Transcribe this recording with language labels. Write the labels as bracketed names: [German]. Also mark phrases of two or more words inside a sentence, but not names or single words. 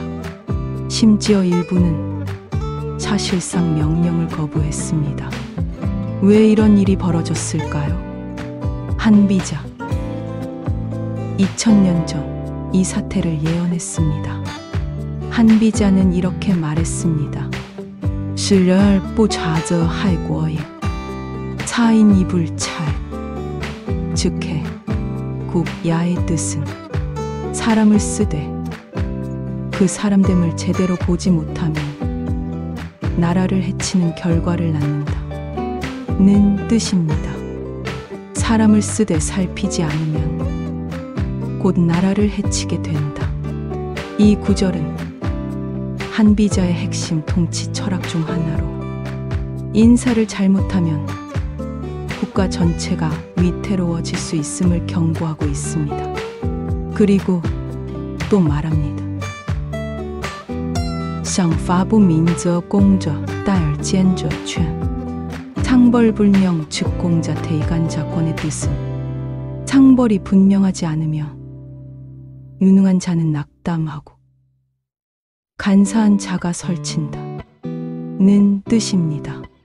[Korean] 심지어 일부는 사실상 명령을 거부했습니다. 왜 이런 일이 벌어졌을까요? 한비자 2000년 전 이 사태를 예언했습니다. 한비자는 이렇게 말했습니다. [Chinese] 使人而不察则害国也. [Korean] 차인 이불찰 즉해 국야의 뜻은 사람을 쓰되 그 사람됨을 제대로 보지 못하면 나라를 해치는 결과를 낳는다 는 뜻입니다. 사람을 쓰되 살피지 않으면 곧 나라를 해치게 된다. 이 구절은 한비자의 핵심 통치 철학 중 하나로 인사를 잘못하면 국가 전체가 위태로워질 수 있음을 경고하고 있습니다. 그리고 또 말합니다. [Chinese] 赏罚不明则公者代而奸者劝. [Korean] 상벌불명 즉 공자태 이간자권의 뜻은 상벌이 분명하지 않으면 유능한 자는 낙담하고 간사한 자가 설친다 는 뜻입니다.